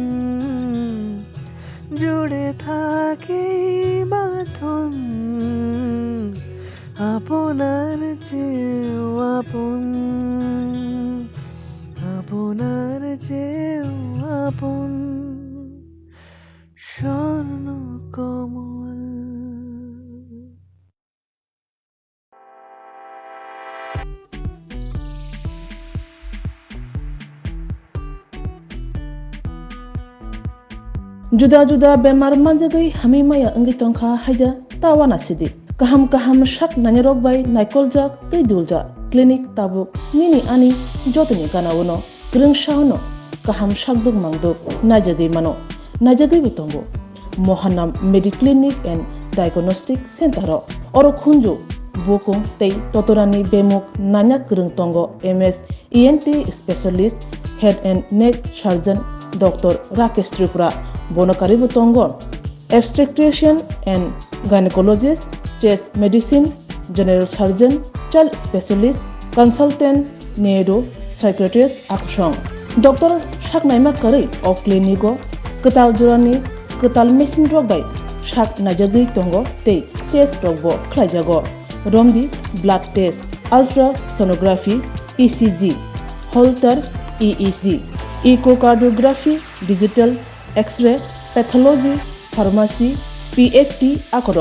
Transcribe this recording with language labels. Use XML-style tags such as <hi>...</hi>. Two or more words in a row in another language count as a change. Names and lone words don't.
<bn>জুড়ে থাকে বাঁধন আপনার চেয়েও আপন, আপনার চেয়েও আপন স্বর্ণ কমল।</bn> <trp>Juda bemar manjagai hami maya angi tongkha haida tawana sidi kaham shak nanyarok bai naikolja tei dulja klinik tabuk nini ani jotoni kanawono greng shauno kaham shakduk mangduk najagai bitongo Mohanam Mediclinic and Diagnostic Center oro khunju bokong tei totorani bemuk nanya greng tongo</trp> <en>MS ENT specialist head and neck surgeon Dr. Rakesh Tripura</en> <trp>Bonokari Butongo,</trp> <en>obstetrician and gynecologist, chest medicine, general surgeon, child specialist, consultant, neuro, psychiatrist,</en> <trp>aksong. Dr. Shaknaima Kari of Clinico, Ketal Jurani, Ketal Machine Rogai, Shak Najagi Tongo, Te, Test Rogo, Klajago, Romdi,</trp> <en>blood test, ultrasonography, ECG, Holter EEG, echocardiography, digital X-ray, pathology, pharmacy, PFT</en> <trp>akoro.</trp>